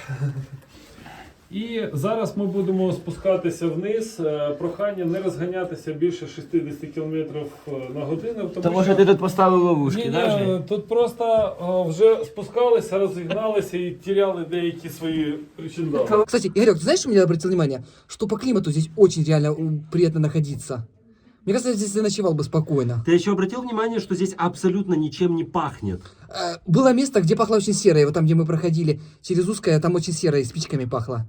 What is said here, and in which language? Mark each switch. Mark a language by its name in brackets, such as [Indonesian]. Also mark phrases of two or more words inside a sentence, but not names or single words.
[Ukrainian] І зараз ми будемо спускатися вниз. Прохання не розганятися більше 60 км на годину. Тому що ти тут поставив ловушки, Ні, да? ні, вже? тут просто вже спускалися, розігналися і теряли деякі свої причиндали. [Russian] Кстати, Игорек, ты знаешь, что я обратил внимание? Что по климату здесь очень реально приятно находиться. Мне кажется, здесь я ночевал бы спокойно. Ты еще обратил внимание, что здесь абсолютно ничем не пахнет? Было место, где пахло очень серое. Вот там, где мы проходили через узкое, там очень серое, спичками пахло.